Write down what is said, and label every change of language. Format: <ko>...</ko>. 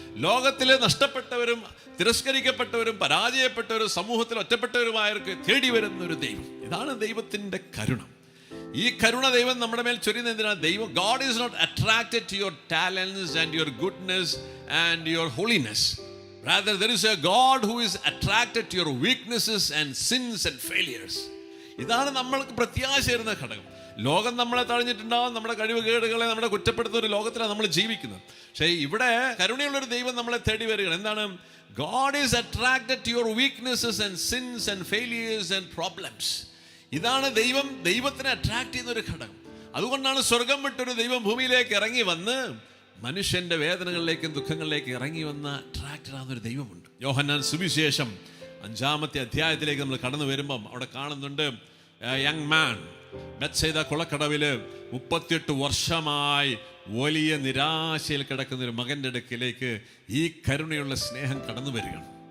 <ml>ലോകത്തിൽ നഷ്ടപ്പെട്ടവരും തിരസ്കരിക്കപ്പെട്ടവരും പരാജയപ്പെട്ടവരും സമൂഹത്തിൽ ഒറ്റപ്പെട്ടവരുമായവർക്ക് തേടി വരുന്ന ഒരു ദൈവം. ഇതാണ് ദൈവത്തിൻ്റെ കരുണ. ഈ കരുണ ദൈവം നമ്മുടെ മേൽ ചൊരിയുന്നത് എന്തിനാണ്? ദൈവം</ml> <en>God is not attracted to your talents and your goodness and your holiness. Rather, there is a God who is attracted to your weaknesses and sins and failures.</en> <ml>ഇതാണ് നമ്മൾക്ക് പ്രത്യാശ തരുന്ന ഘടകം. ലോകം നമ്മളെ തഴഞ്ഞിട്ടുണ്ടാവും, നമ്മുടെ കഴിവുകേടുകളെ നമ്മുടെ കുറ്റപ്പെടുത്തുന്ന ഒരു ലോകത്തിലാണ് നമ്മൾ ജീവിക്കുന്നത്. പക്ഷേ ഇവിടെ കരുണയുള്ളൊരു ദൈവം നമ്മളെ തേടി വരികയാണ്. എന്താണ്?</ml> <en>God is attracted to your weaknesses and sins and failures and problems.</en> <ml>ഇതാണ് ദൈവത്തിനെ അട്രാക്ട് ചെയ്യുന്ന ഒരു ഘടകം. അതുകൊണ്ടാണ് സ്വർഗം വിട്ടൊരു ദൈവം ഭൂമിയിലേക്ക് ഇറങ്ങി വന്ന് മനുഷ്യന്റെ വേദനകളിലേക്കും ദുഃഖങ്ങളിലേക്കും ഇറങ്ങി വന്ന അട്രാക്റ്റഡ് ആകുന്ന ഒരു ദൈവമുണ്ട്. യോഹന്നാൻ സുവിശേഷം 5-ാമത്തെ അധ്യായത്തിലേക്ക് നമ്മൾ കടന്നു വരുമ്പം അവിടെ കാണുന്നുണ്ട്</ml> <en>young man</en> <ml>ബെത്സൈദ കുളക്കടവിൽ 38 വർഷമായി വലിയ നിരാശയിൽ കിടക്കുന്ന ഒരു മകൻ്റെ അടുക്കിലേക്ക് ഈ കരുണയുള്ള സ്നേഹം കടന്നു വരികയാണ്.</ml>